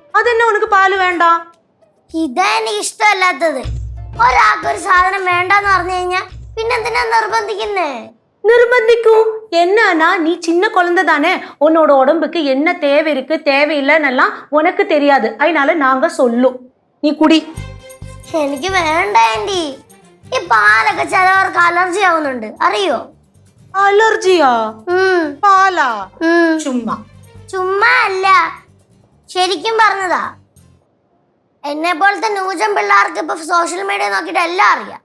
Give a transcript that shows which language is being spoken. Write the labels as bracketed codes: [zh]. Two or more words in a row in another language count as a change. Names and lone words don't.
[ml] അതെന്നെ ഉനക്ക് പാല് വേണ്ട? ഇതാ എനിക്ക് ഇഷ്ടമല്ലാത്തത്. ഒരാൾക്കൊരു സാധനം വേണ്ടെന്ന് പറഞ്ഞു കഴിഞ്ഞാൽ പിന്നെന്തിനാ നിർബന്ധിക്കുന്നേ? [ta] நிர்பந்திக்கும் என்னன்னா நீ சின்ன குழந்தை தானே, உன்னோட உடம்புக்கு என்ன தேவை இருக்கு தேவை இல்லைன்னெல்லாம் உனக்கு தெரியாது. அதனால நாங்க சொல்லும், நீ குடி. [ml] എനിക്ക് വേണ്ട ആന്റി. ഈ പാലൊക്കെ ചിലവർക്ക് അലർജി ആവുന്നുണ്ട്, അറിയോ? അലർജിയാ? പാലാ? ചുമ്മാ ചുമ്മാ അല്ല, ശരിക്കും പറഞ്ഞതാ. എന്നെ പോലത്തെ ന്യൂജൻ പിള്ളേർക്ക് ഇപ്പൊ സോഷ്യൽ മീഡിയ നോക്കിയിട്ട് എല്ലാം അറിയാം.